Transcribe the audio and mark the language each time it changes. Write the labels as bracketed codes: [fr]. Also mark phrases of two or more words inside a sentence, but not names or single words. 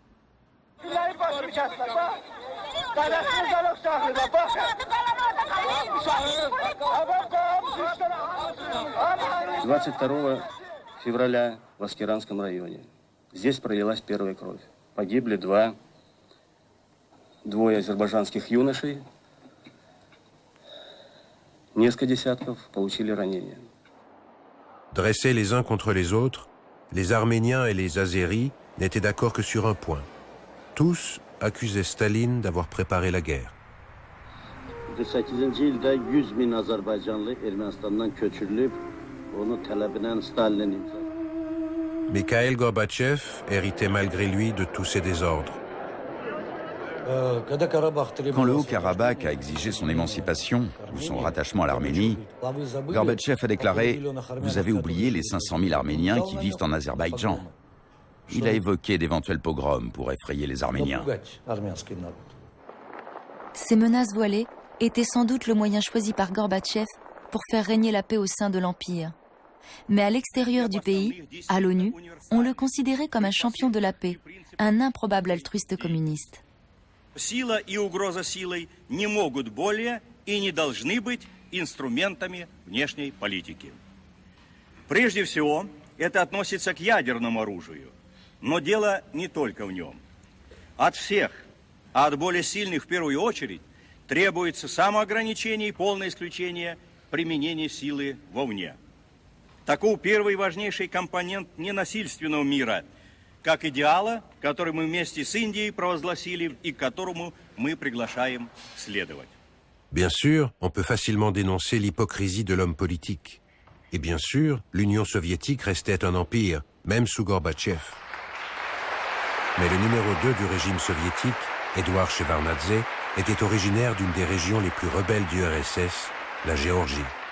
[ru] 22 февраля в Аскеранском районе. Здесь пролилась первая кровь. Погибли двое азербайджанских юношей. Несколько десятков получили ранения. [fr] Dressés les uns contre les autres, les Arméniens et les Azéris n'étaient d'accord que sur un point. Tous accusaient Staline d'avoir préparé la guerre. [az] 48-ci ildə 100 min Azərbaycanlı Ermənistandan köçürülüb, onu tələbinə Stalin imza. [fr] Mikhail Gorbatchev héritait malgré lui de tous ces désordres. Quand le Haut-Karabakh a exigé son émancipation ou son rattachement à l'Arménie, Gorbatchev a déclaré « Vous avez oublié les 500 000 Arméniens qui vivent en Azerbaïdjan ». Il a évoqué d'éventuels pogroms pour effrayer les Arméniens. Ces menaces voilées étaient sans doute le moyen choisi par Gorbatchev pour faire régner la paix au sein de l'Empire. Mais à l'extérieur du pays, à l'ONU, on le considérait comme un champion de la paix, un improbable altruiste communiste. [ru] Сила и угроза силой не могут более и не должны быть инструментами внешней политики. Прежде всего, это относится к ядерному оружию, Но дело не только в нем. От всех, а от более сильных в первую очередь, требуется самоограничение и полное исключение применения силы вовне. Таков первый важнейший компонент ненасильственного мира, как идеала, который мы вместе с Индией провозгласили и к которому мы приглашаем следовать. [fr] Bien sûr, on peut facilement dénoncer l'hypocrisie de l'homme politique. Et bien sûr, l'Union soviétique restait un empire, même sous Gorbatchev. Mais le numéro 2 du régime soviétique, Édouard Shevardnadze, était originaire d'une des régions les plus rebelles du RSS, la Géorgie.